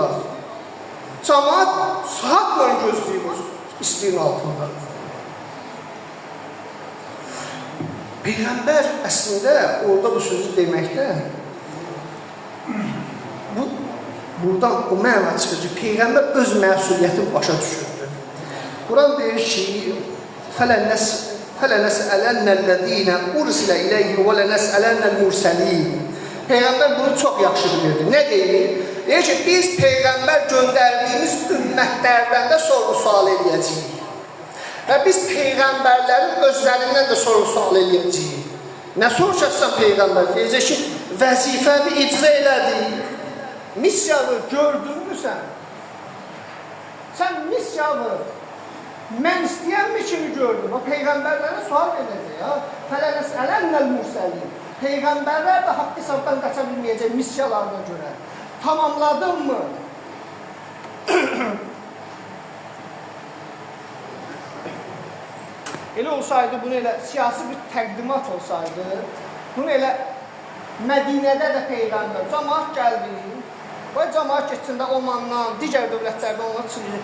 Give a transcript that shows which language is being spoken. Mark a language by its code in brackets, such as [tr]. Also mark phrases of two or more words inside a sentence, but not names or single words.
[az] Cemaat saatla gözləyib o istiğin altında. Peyğəmbər əslində orada bu sözü deməkdə buradan o məna çıxır ki, Peyğəmbər öz məsuliyyətini başa düşürdü. Quran deyir ki, [ar] فَلَنَسْأَلَنَّ الَّذ۪ينَ اُرْسِلَ اِلَيْهِ وَلَنَسْأَلَنَّ الْمُرْسَل۪ينَ [az] Peyğəmbər bunu çox yaxşı bilirdi. Nə deyir? Deyir ki, biz Peyğəmbər göndərdiyimiz ümmətlərdən də sorğu-sual edəcəyik. Və biz Peyğəmbərlərin özlərindən də sorğu-sual edəcəyik. Nə soruşacaqsan Peyğəmbər? Deyəcək ki, vəzifəni icra elədik. Missiyanı gördünmü sən? Sən missiyanı mən istəyənmi kimi gördün? O Peyğəmbərlərə sual edəcək. [ar] فَلَنَسْأَلَنَّ الْمُرْسَلِينَ [az] Peyğəmbərlər də haqq hesabdan qaça bilməyəcək missiyalarına görə. Tamamladın mı? Elə olsaydı, bunu elə siyasi bir təqdimat olsaydı, bunu elə Mədinədə də Peyğəmbər, cəmaat gəldi, və cəmaat geçsində Omandan, digər dövlətlərdən ona çıxır.